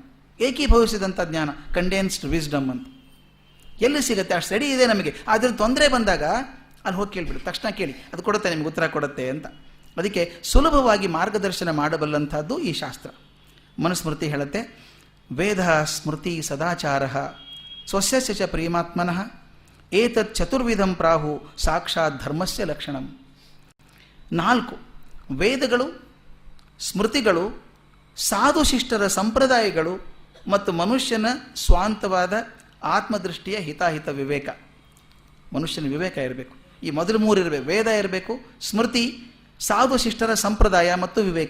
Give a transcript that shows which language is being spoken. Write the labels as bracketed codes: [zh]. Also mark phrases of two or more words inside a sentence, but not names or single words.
[kn] ಏಕೀಭವಿಸಿದಂಥ ಜ್ಞಾನ, [en] condensed wisdom [kn] ಅಂತ. ಎಲ್ಲಿ ಸಿಗುತ್ತೆ? ಅಷ್ಟು ರೆಡಿ ಇದೆ ನಮಗೆ. ಆದರೆ ತೊಂದರೆ ಬಂದಾಗ ಅಲ್ಲಿ ಹೋಗಿ ಕೇಳಿಬಿಡು, ತಕ್ಷಣ ಕೇಳಿ, ಅದು ಕೊಡುತ್ತೆ, ನಿಮ್ಗೆ ಉತ್ತರ ಕೊಡುತ್ತೆ ಅಂತ. ಅದಕ್ಕೆ ಸುಲಭವಾಗಿ ಮಾರ್ಗದರ್ಶನ ಮಾಡಬಲ್ಲಂಥದ್ದು ಈ ಶಾಸ್ತ್ರ. ಮನುಸ್ಮೃತಿ ಹೇಳುತ್ತೆ, [sa] ವೇದ ಸ್ಮೃತಿ ಸದಾಚಾರ ಸ್ವಸ್ಯ ಚ ಪ್ರೇಮಾತ್ಮನಃ ಏತತ್ ಚತುರ್ವಿಧಂ ಪ್ರಾಹು ಸಾಕ್ಷಾತ್ ಧರ್ಮಸ್ಯ ಲಕ್ಷಣಂ. [kn] 4 ವೇದಗಳು, ಸ್ಮೃತಿಗಳು, ಸಾಧುಶಿಷ್ಟರ ಸಂಪ್ರದಾಯಗಳು ಮತ್ತು ಮನುಷ್ಯನ ಸ್ವಾಂತವಾದ ಆತ್ಮದೃಷ್ಟಿಯ ಹಿತಾಹಿತ ವಿವೇಕ. ಮನುಷ್ಯನ ವಿವೇಕ ಇರಬೇಕು. ಈ ಮೊದಲು 3 ಇರಬೇಕು. ವೇದ ಇರಬೇಕು, ಸ್ಮೃತಿ, ಸಾಧುಶಿಷ್ಟರ ಸಂಪ್ರದಾಯ ಮತ್ತು ವಿವೇಕ.